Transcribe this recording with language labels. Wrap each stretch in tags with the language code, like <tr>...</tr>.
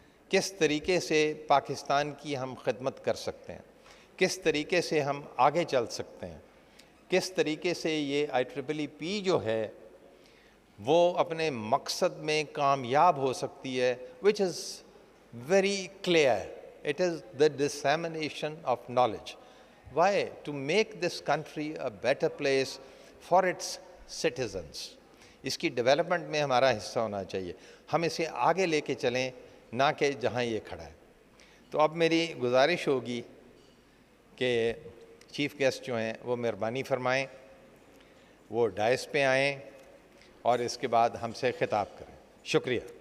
<ur>کس طریقے سے پاکستان کی ہم خدمت کر سکتے ہیں، کس طریقے سے ہم آگے چل سکتے ہیں، کس طریقے سے یہ IEEE جو ہے وہ اپنے مقصد میں کامیاب ہو سکتی ہے،</ur> <en>which is very clear. It is the dissemination of knowledge. Why? To make this country a better place for its citizens.</en> <ur>اس کی ڈیولپمنٹ میں ہمارا حصہ ہونا چاہیے، ہم اسے آگے لے کے چلیں، نہ کہ جہاں یہ کھڑا ہے۔ تو اب میری گزارش ہوگی کہ چیف گیسٹ جو ہیں وہ مہربانی فرمائیں، وہ ڈائس پہ آئیں اور اس کے بعد ہم سے خطاب کریں۔ شکریہ۔</ur>